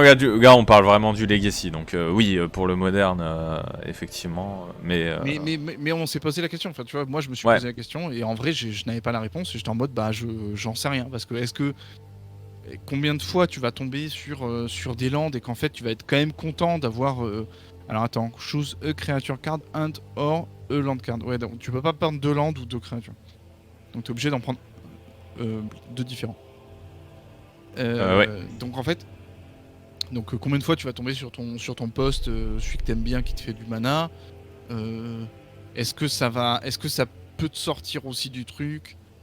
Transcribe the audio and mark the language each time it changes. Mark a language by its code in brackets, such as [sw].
[fr] Gars, on parle vraiment du Legacy, donc oui, pour le moderne, effectivement, mais on s'est posé la question, enfin, tu vois, moi je me suis posé la question, et en vrai, je n'avais pas la réponse, et j'étais en mode, j'en sais rien, parce que combien de fois tu vas tomber sur des lands, et qu'en fait, tu vas être quand même content d'avoir... Alors attends, [en] choose a creature card and or a land card. [fr] Ouais, donc tu peux pas prendre 2 lands ou 2 créatures. Donc t'es obligé d'en prendre 2 différents. Donc en fait, combien de fois tu vas tomber sur ton poste, celui que t'aimes bien qui te fait du mana. Est-ce que ça peut te sortir aussi du truc?